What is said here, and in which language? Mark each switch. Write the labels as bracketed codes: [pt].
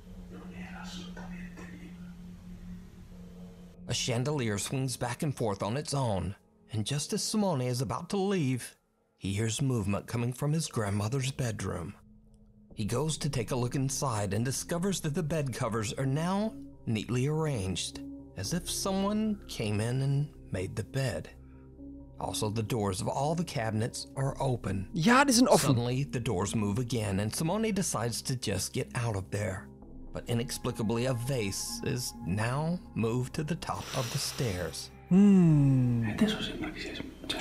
[it] non era assolutamente lì. [en] A chandelier swings back and forth on its own, and just as Simone is about to leave, he hears movement coming from his grandmother's bedroom. He goes to take a look inside and discovers that the bed covers are now neatly arranged, as if someone came in and made the bed. Also, the doors of all the cabinets are open. [de] Ja, die sind offen. [en] Suddenly, the doors move again, and Simone decides to just get out of there. But inexplicably, a vase is now moved to the top of the stairs. [it] Adesso sembra che sia già